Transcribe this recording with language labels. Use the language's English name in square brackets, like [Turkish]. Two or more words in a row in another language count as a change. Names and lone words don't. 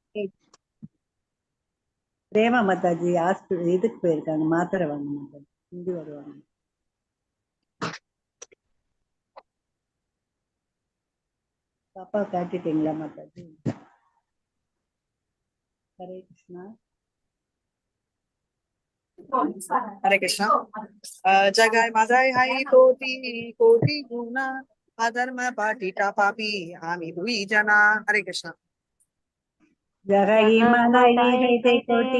[Tamil] பிரேமா மாதாஜி ஹாஸ்பிட்டல் இதுக்கு போயிருக்காங்க, மாத்திரை வாங்க மாதாஜி. இங்கே வருவாங்க. பாப்பா காட்டிட்டீங்களா மாதாஜி? ஹரே கிருஷ்ணா. [Bangla] हरे कृष्णा। জগাই মাধাই হয় কোটি কোটি গুণ অধম পতিত পাপী আমি হই জনা। हरे कृष्णा। জগাই মাধাই হৈ তে কোটি